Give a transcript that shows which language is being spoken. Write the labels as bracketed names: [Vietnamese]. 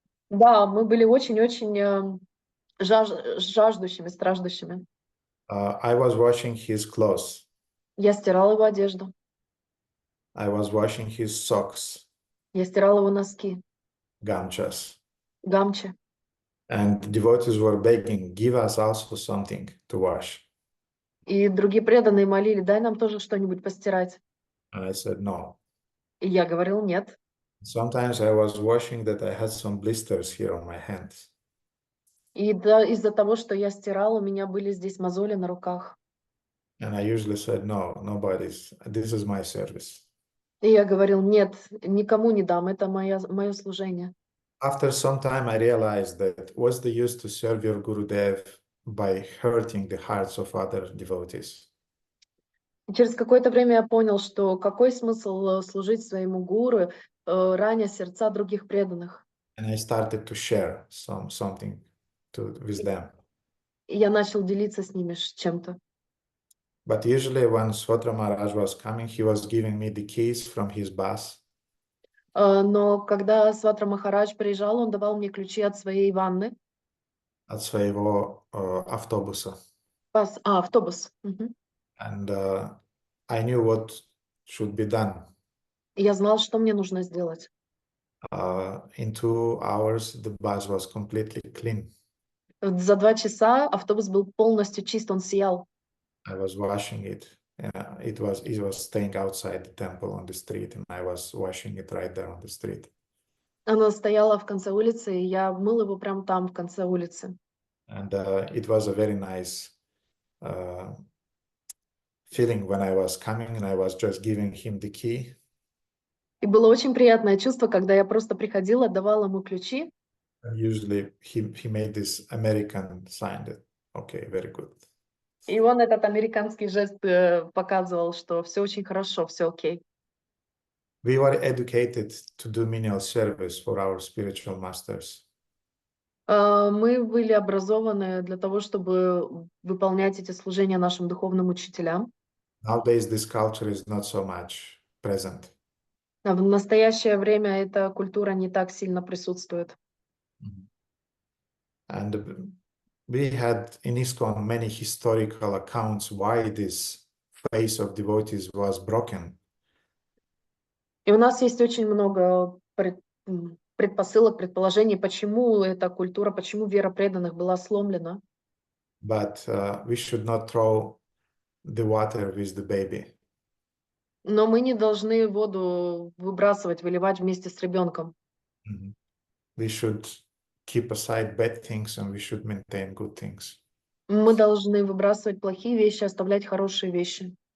[Russian] Да, мы были очень-очень жаждущими, страждущими. [English] I was washing his clothes. [Russian] Я стирала его одежду, [English] I was washing his socks, [Russian] я стирала его носки, [English] gamchas. [Russian] гамчи. [English] And devotees were begging, give us also something to wash. [Russian] И другие преданные молили: дай нам тоже что-нибудь постирать. [English] And I said, no. [Russian] И я говорил: нет. [English] Sometimes I was washing that I had some blisters here on my hands. [Russian] И да, из-за того, что я стирала, у меня были здесь мозоли на руках. [English] And I usually said, no, nobody's, this is my service. [Russian] И я говорил: нет, никому не дам, это мое служение. [English] After some time, I realized that what's the use to serve your Gurudev by hurting the hearts of other devotees? [Russian] И через какое-то время я понял, что какой смысл служить своему гуру, раня сердца других преданных. [English] And I started to share something with them. [Russian] И я начал делиться с ними чем-то. [English] But usually when Swatra Maharaj was coming, he was giving me the keys from his bus. [Russian] Но когда Сватра Махарадж приезжал, он давал мне ключи от своей ванны. От своего автобуса. Автобус. [English] And I knew what should be done. [Russian] И я знал, что мне нужно сделать. [English] In 2 hours, the bus was completely clean. [Russian] За 2 часа автобус был полностью чист, он сиял. [English] I was washing it. It was staying outside the temple on the street, and I was washing it right there on the street. [Russian] Оно стояло в конце улицы, и я мыл его прямо там, в конце улицы. [English] And it was a very nice feeling when I was coming and I was just giving him the key. [Russian] И было очень приятное чувство, когда я просто приходила, отдавала ему ключи. [English] And usually he made this American sign that, okay, very good. [Russian] И он этот американский жест показывал, что все очень хорошо, все окей. [English] We were educated to do menial service for our spiritual masters. [Russian] Мы были образованы для того, чтобы выполнять эти служения нашим духовным учителям. [English] Nowadays, this culture is not so much present. [Russian] А в настоящее время эта культура не так сильно присутствует. [English] And we had in ISKCON many historical accounts why this phase of devotees was broken. [Russian] И у нас есть очень много предпосылок, предположений, почему эта культура, почему вера преданных была сломлена. [English] But we should not throw the water with the baby. [Russian] Но мы не должны воду выбрасывать, выливать вместе с ребенком. [English] We should keep aside bad things and we should maintain good things. [Russian] Мы должны выбрасывать плохие вещи, оставлять хорошие вещи.